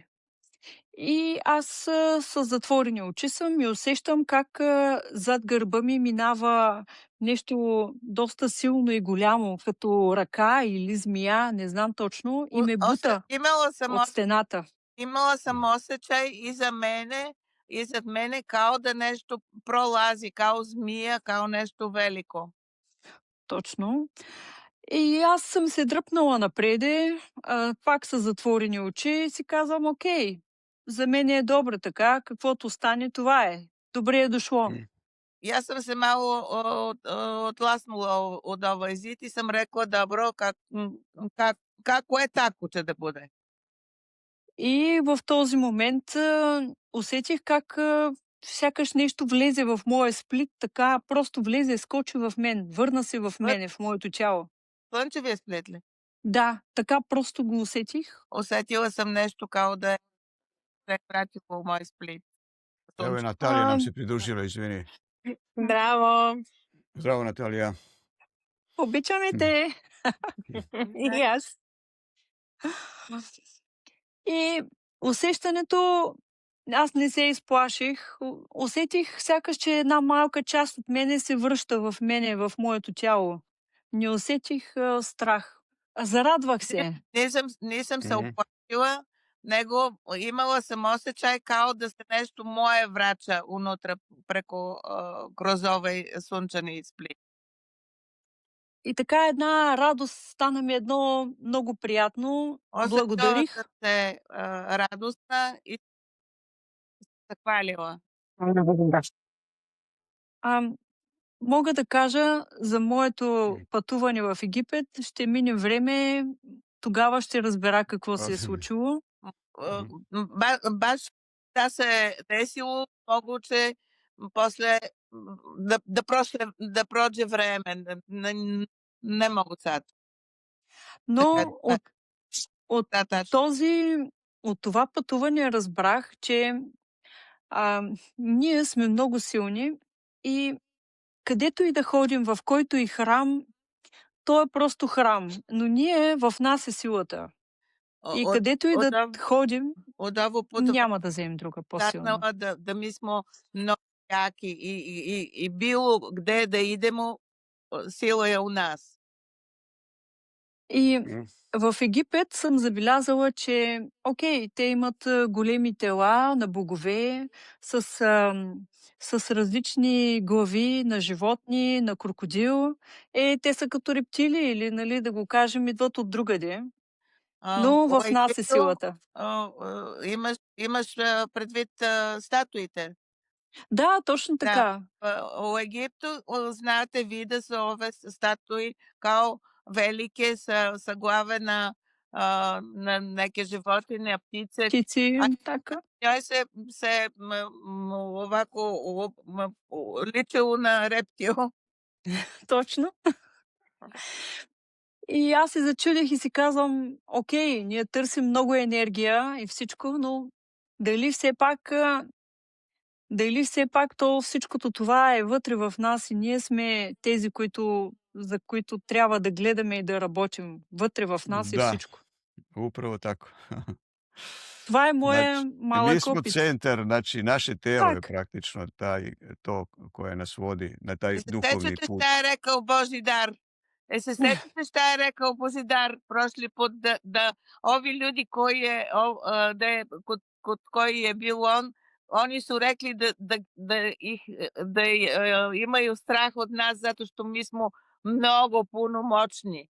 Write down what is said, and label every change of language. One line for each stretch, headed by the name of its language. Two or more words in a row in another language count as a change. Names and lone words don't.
Bulgarian: И аз с затворени очи съм и усещам как зад гърба ми минава нещо доста силно и голямо, като ръка или змия, не знам точно, и ме бута от стената.
Serbian: Имала сам осеćај изад мене као да нешто пролази, као змија, као нешто велико.
Bulgarian: Точно. И аз съм се дръпнала напреде, пак с затворени очи и си казвам, окей, за мен е добре така, каквото стане, това е. Добре е дошло.
Macedonian: Јас сам се мало отласнула од овој зид и сам рекла добро, како е тако ќе да буде.
Bulgarian: И в този момент усетих как сякаш нещо влезе в моя сплит, така просто влезе, скочи в мен, върна се в мене, в моето тяло. Слънчевия сплит ли? Да, така просто го усетих.
Serbian: Усетила съм нещо као да е пратило у мој сплит. Evo je Natalija nam se pridružila, izvini.
Bulgarian: Браво!
Serbian: Zdravo Natalija.
Bulgarian: Обичаме те! И аз. И усещането, аз не се изплаших. Усетих сякаш, че една малка част от мене се връща в мене, в моето тяло. Не усетих страх. Зарадвах се.
Serbian: Nisam se uplašila, nego imala sam osjećaj kao da se nešto moje vraća unutra preko, kroz ovaj sunčani split.
Bulgarian: И така една радост стана ми едно много приятно.
Serbian: Osjećala
Bulgarian: Благодарих.
Serbian: sam se radosna i zahvalila.
Bulgarian: А, Мога да кажа за моето пътуване в Египет, ще мине време, тогава ще разбера какво се е случило.
Serbian: Baš šta se desilo, moguće posle da prođe vreme, ne mogu sad.
Bulgarian: Но от
Serbian: Да, tačno.
Bulgarian: от това пътуване разбрах, че а, ние сме много силни и където и да ходим, в който и храм, то е просто храм, но ние в нас е силата. И
Serbian: Od
Bulgarian: където и да ходим,
Serbian: od ovog puta
Bulgarian: няма да вземем друга по-силна.
Serbian: saznala da mi smo mnogo jaki i bilo gde da idemo, sila je u nas.
Bulgarian: И в Египет съм забелязала, че окей, те имат големи тела на богове с различни глави на животни, на крокодил. Те са като рептили или, нали, да го кажем, идват от другаде. Но в нас е силата. Имаш предвид статуите? Да, точно Да. така.
Serbian: U Egiptu, znate, vide se ove statui kao velike sa glave na neke životinje, ptice.
Bulgarian: Птици,
Serbian: A
Bulgarian: така.
Serbian: njoj se ovako ličilo на рептил.
Bulgarian: Точно. И аз се зачудих и си казвам, окей, ние търсим много енергия и всичко, но дали все пак, дали все пак то всичкото това е вътре в нас и ние сме тези, за които трябва да гледаме и да работим. Вътре в нас е
Serbian: Da,
Bulgarian: всичко.
Serbian: upravo tako.
Bulgarian: Това е моя
Serbian: Znači, mi
Bulgarian: малък
Serbian: smo
Bulgarian: опит.
Serbian: centar, znači naše telo je
Bulgarian: Так.
Serbian: praktično to koje nas vodi na taj
Bulgarian: Се
Serbian: duhovni
Bulgarian: сещате
Serbian: put. šta je rekao Božidar?
Bulgarian: Се сещате
Serbian: šta je rekao Božidar prošli put da ovi ljudi kod koji je bil on, oni su rekli da imaju strah od nas zato što mi smo mnogo puno moćni.